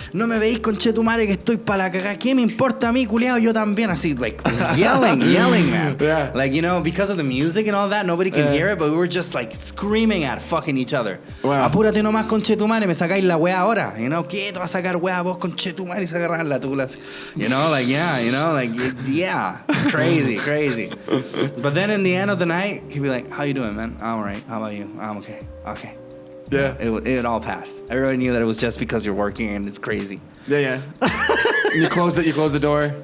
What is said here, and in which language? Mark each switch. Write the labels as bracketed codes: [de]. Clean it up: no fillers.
[es] No me veis, conche tu madre, que estoy pa' la cagada. ¿Qué me importa a mí, culiado? Yo también. Así [en] like yelling, man. Yeah. Like, you know, because of the music and all that, nobody could hear it, but we were just like screaming at fucking each other. Wow. [es] Apúrate nomás, conche tu madre, me sacáis la wea ahora. [en] You know, [es] ¿qué te vas a sacar wea vos, conche tu madre, y se agarran las tulas? [en] You know, like, yeah, you know, like, yeah, crazy. But then in the end of the night, he'd be like, "How you doing, man?" "I'm all right. How about you?" "I'm okay." "Okay." Yeah. It all passed. Everybody knew that it was just because you're working and it's crazy. Yeah. You close the door.